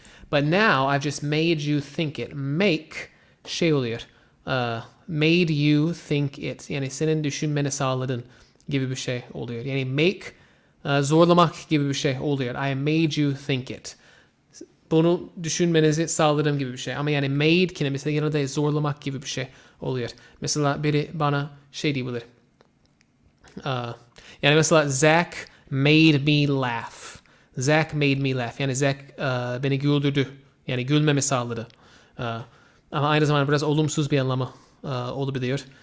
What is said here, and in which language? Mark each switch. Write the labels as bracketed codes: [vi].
[en] But now I've just made you think it. [tr] Make şey oluyor. [en] Made you think it. [tr] Yani senin düşünmeni sağladın gibi bir şey oluyor. Yani make Zorlamak gibi bir şey oluyor. [en] I made you think it. [tr] Bunu düşünmenizi sağladım gibi bir şey. Ama yani made kelimesi yanında zorlamak gibi bir şey oluyor. Mesela biri bana şey diyebilir. Yani mesela Zach [en] made me laugh. Zach made me laugh. [tr] Yani Zach beni güldürdü. Yani gülmemi sağladı. Ama aynı zamanda biraz olumsuz bir anlamı olabiliyor.